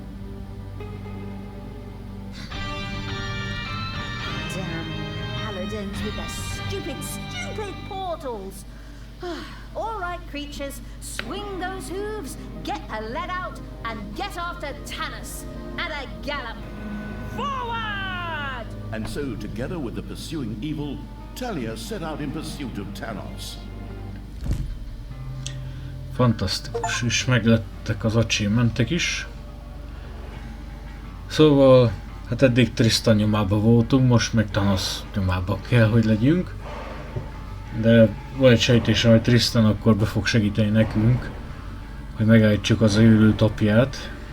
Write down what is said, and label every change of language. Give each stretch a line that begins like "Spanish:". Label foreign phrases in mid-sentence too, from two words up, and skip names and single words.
English: Damn paladins with their stupid portals. All right, creatures, swing those hooves, get a lead out, and get after Tanos at a gallop. Forward! And so, together with the pursuing evil, Talia set out in pursuit of Tanos.
Hungarian: Fantasztikus, és meglettek az achievementek is. Szóval, hát eddig Tristan nyomába voltunk, most meg Tanos nyomába kell, hogy legyünk. De van egy sejtésem, hogy Tristan akkor be fog segíteni nekünk, hogy megállítsuk az őrült apját.